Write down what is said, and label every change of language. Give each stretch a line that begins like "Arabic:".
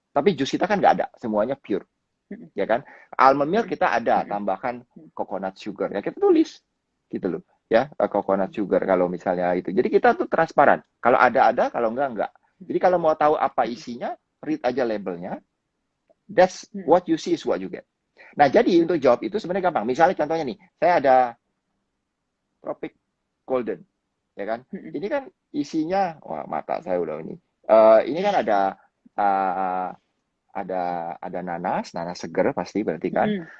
Indonesian: Tapi jus kita kan nggak ada, semuanya pure, ya kan? Almond milk kita ada, tambahkan coconut sugar, ya kita tulis, gitu loh, ya coconut sugar kalau misalnya itu. Jadi kita tuh transparan. Kalau ada, kalau enggak. Jadi kalau mau tahu apa isinya, read aja labelnya.
English: That's what you see is what you get.
Indonesian: Nah, jadi untuk jawab itu sebenarnya gampang. Misalnya contohnya nih, saya ada Tropic Golden, ya kan? Ini kan isinya, wah mata saya udah ini. Ini kan uh, ada nanas segar pasti berarti kan.